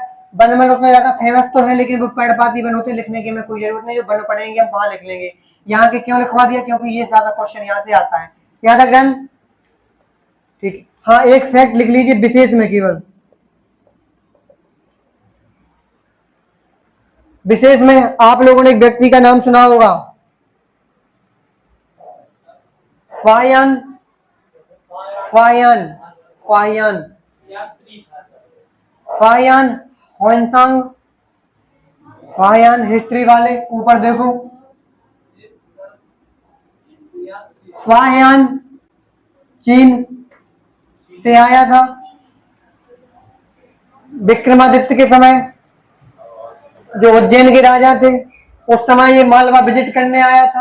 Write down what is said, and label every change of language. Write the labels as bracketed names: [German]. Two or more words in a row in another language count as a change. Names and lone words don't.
[Hindi] वन में उतना ज्यादा फेमस तो है, लेकिन वो पेड़पाती वन होते, लिखने की हमें कोई जरूरत नहीं, जो वन पढ़ेंगे हम वहां लिख लेंगे। यहाँ के क्यों लिखवा दिया, क्योंकि ये ज्यादा क्वेश्चन यहाँ से आता है। यहाँ तक डन, ठीक। हाँ, एक फैक्ट लिख लीजिए विशेष में केवल, विशेष में आप लोगों ने एक व्यक्ति का नाम सुना होगा, फायन, फायन, फायन, फायन होनसांग, फायन हिस्ट्री वाले ऊपर देखो, फायन चीन से आया था विक्रमादित्य के समय, जो उज्जैन के राजा थे उस समय ये मालवा विजिट करने आया था।